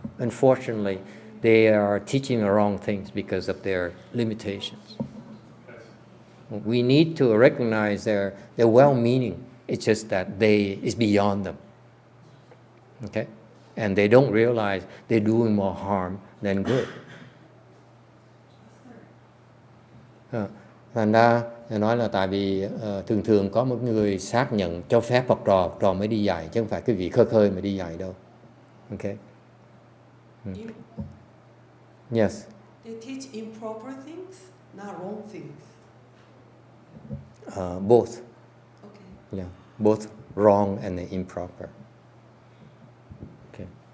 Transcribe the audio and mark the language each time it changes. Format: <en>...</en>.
<en>Unfortunately, they are teaching the wrong things because of their limitations. We need to recognize their well-meaning. It's just that it's beyond them. Okay, and they don't realize they're doing more harm than good.</en> <vi>Thành ra nói là tại vì thường có một người xác nhận cho phép học trò mới đi dạy, chứ không phải cái vị khơi mà đi dạy đâu.</vi> <en>Okay. Yes. They teach improper things, not wrong things. Both. Okay. Yeah, both wrong and improper. Okay.</en>